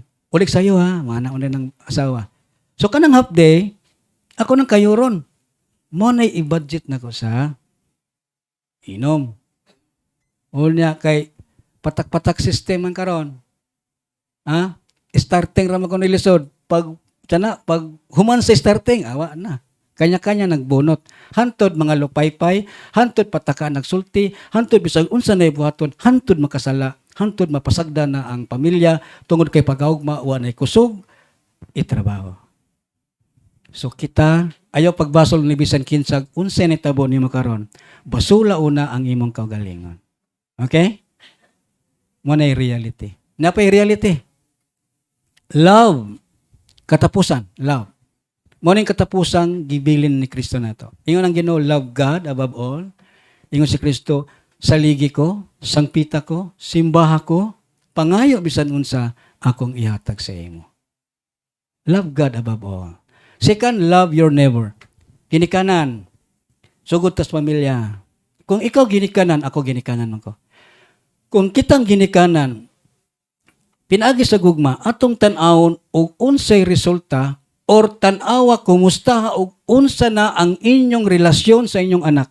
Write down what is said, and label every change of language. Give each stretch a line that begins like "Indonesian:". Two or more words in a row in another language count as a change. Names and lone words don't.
Cebuano: Ulik sayo ha, mana una ng asawa. So kanang half day, ako nang kayuron. Mo na i-budget na ko sa inom. O niya kay patak-patak system ang karon. Starting ra man ko nilisod. Pag human sa starting, awa na. Kanya-kanya nagbunot. Hantod mga lupaypay, hantod pataka nagsulti, hantod bisag unsa nay buhaton, hantod makasala, hantod mapasagda na ang pamilya tungod kay pagkaugma wa nay kusog itrabaho. So kita ayaw pagbasol ni bisan kinsag unsa ni tabo nimo karon. Basula una ang imong kaugalingon. Okay? Mo nay reality. Napay reality. Love. Katapusan, love. Mo ning katapusang gibilin ni Kristo nato. Ingon ang Ginoo,
English: love God above all.
Cebuano: Ingon si Kristo, saligi ko, sangpita ko, simbaha ko, pangayo bisan unsa akong ihatag sa imo.
English: Love God above all. Second, love your neighbor.
Cebuano: Ginikanan. Sugod tas pamilya. Kung ikaw ginikanan, ako ginikanan ko. Kung kitang ginikanan, pinaagi sa gugma, atong tan-awon og unsay resulta or tan-awa kumusta og unsa na ang inyong relasyon sa inyong anak.